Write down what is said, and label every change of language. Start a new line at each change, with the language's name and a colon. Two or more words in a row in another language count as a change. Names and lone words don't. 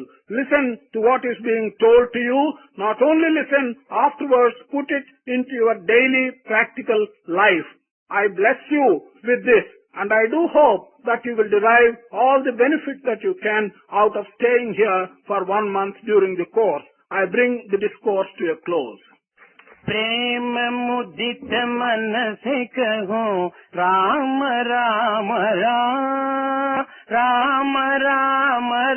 English: Listen to what is being told to you. Not only listen, afterwards put it into your daily practical life. I bless you with this, and I do hope that you will derive all the benefit that you can out of staying here for 1 month during the course. I bring the discourse to a close.
Hindi: प्रेम मुदित मन से कहो राम राम राम राम राम